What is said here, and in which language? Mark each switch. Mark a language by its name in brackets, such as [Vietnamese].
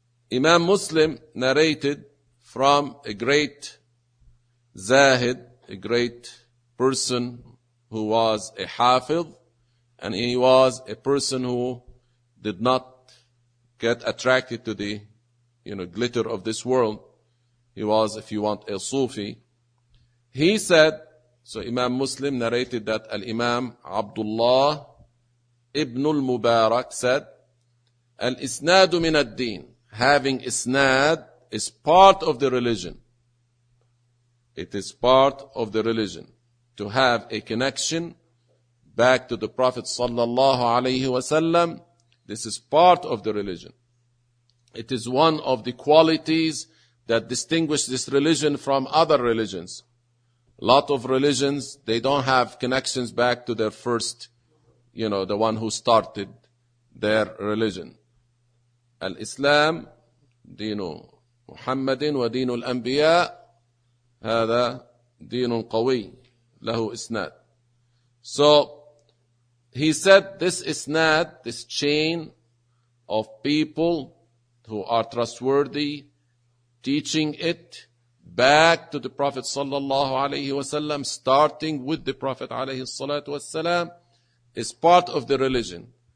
[English] Imam Muslim narrated from a great Zahid, a great person who was a Hafiz, and he was a person who did not get attracted to the, you know, glitter of this world. He was, if you want, a Sufi. He said, so Imam Muslim narrated that Al-Imam Abdullah ibn al-Mubarak said, [Arabic] Al-Isnad min ad-Din. [English] Having isnad is part of the religion. It is part of the religion to have a connection back to the Prophet sallallahu alaihi wasallam. This is part of the religion. It is one of the qualities that distinguish this religion from other religions. A lot of religions, they don't have connections back to their first, you know, the one who started their religion. [Arabic] الإسلام دين محمد ودين الأنبياء، هذا دين قوي له إسناد. [English] So he said this إسناد, this chain of people who are trustworthy teaching it back to the Prophet [Arabic] صلى الله عليه وسلم, [English] starting with the Prophet [Arabic] عليه الصلاة والسلام, [English] is part of the religion.